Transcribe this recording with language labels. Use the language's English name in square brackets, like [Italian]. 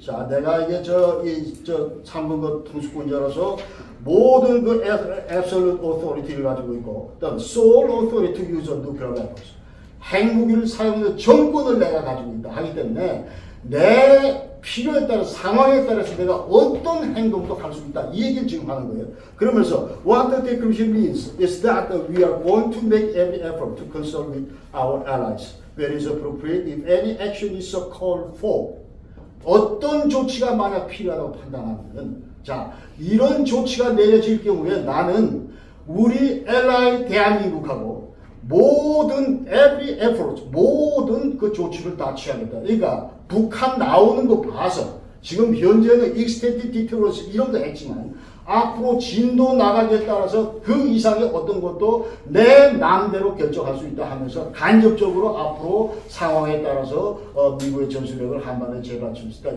[Korean] 자, 내가 이게 저 3분거 통수권자로서 모든 그 [English] absolute authority [Korean] 를 가지고 있고, 그다음 [English] sole authority to use nuclear weapons. [Korean] 핵무기를 사용하는 정권을 내가 가지고 있다 하기 때문에 내 필요에 따라 상황에 따라서 내가 어떤 행동도 할 수 있다. 이 얘기를 지금 하는 거예요. 그러면서 [English] what the declaration means is that we are going to make every effort to consult with our allies where it is appropriate if any action is so called for. [Korean] 어떤 조치가 만약 필요하다고 판단하면 자 이런 조치가 내려질 경우에 나는 우리 ally 대한민국하고 모든 [English] every effort [Korean] 모든 그 조치를 다 취하겠다. 그러니까 북한 나오는 거 봐서 지금 현재는 extended deterrence 이런 거 했지만 앞으로 진도 나가기에 따라서 그 이상의 어떤 것도 내 마음대로 결정할 수 있다 하면서 간접적으로 앞으로 상황에 따라서 미국의 전술력을 한반도에 재발할 수 있다.